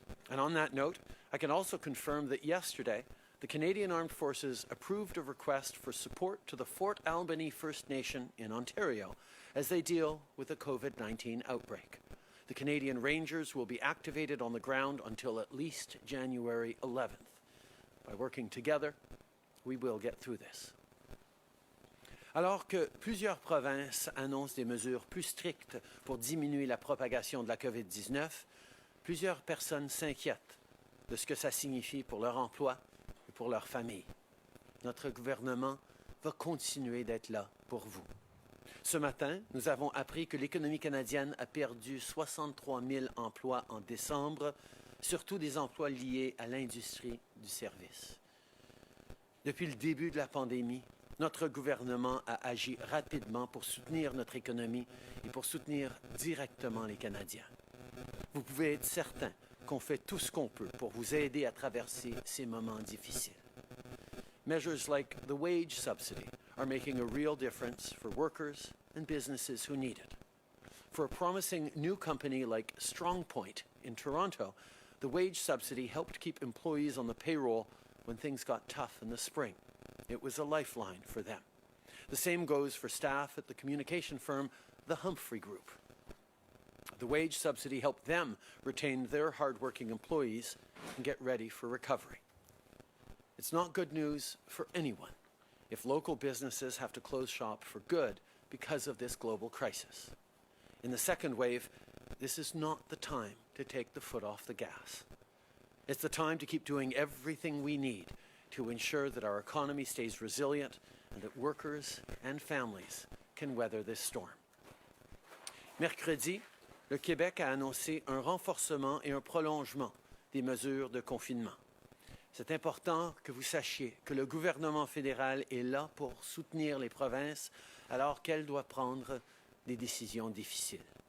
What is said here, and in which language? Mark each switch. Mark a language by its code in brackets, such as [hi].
[en] And on that note, I can also confirm that yesterday, the Canadian Armed Forces approved a request for support to the Fort Albany First Nation in Ontario as they deal with the COVID-19 outbreak. The Canadian Rangers will be activated on the ground until at least January 11th. By working together, we will get through this. [fr] Alors que plusieurs provinces annoncent des mesures plus strictes pour diminuer la propagation de la COVID-19, plusieurs personnes s'inquiètent de ce que ça signifie pour leur emploi et pour leur famille. Notre gouvernement va continuer d'être là pour vous. Ce matin, nous avons appris que l'économie canadienne a perdu 63 000 emplois en décembre, surtout des emplois liés à l'industrie du service. Depuis le début de la pandémie, notre gouvernement a agi rapidement pour soutenir notre économie et pour soutenir directement les Canadiens. Vous pouvez être certain qu'on fait tout ce qu'on peut pour vous aider à traverser ces moments difficiles. [en] Measures like the wage subsidy are making a real difference for workers and businesses who need it. For a promising new company like StrongPoint in Toronto, the wage subsidy helped keep employees on the payroll when things got tough in the spring. It was a lifeline for them. The same goes for staff at the communication firm, the Humphrey Group. The wage subsidy helped them retain their hardworking employees and get ready for recovery. It's not good news for anyone if local businesses have to close shop for good because of this global crisis. In the second wave, this is not the time to take the foot off the gas. It's the time to keep doing everything we need to ensure that our economy stays resilient and that workers and families can weather this storm. [fr] Mercredi, le Québec a annoncé un renforcement et un prolongement des mesures de confinement. C'est important que vous sachiez que le gouvernement fédéral est là pour soutenir les provinces alors qu'elles doivent prendre des décisions difficiles.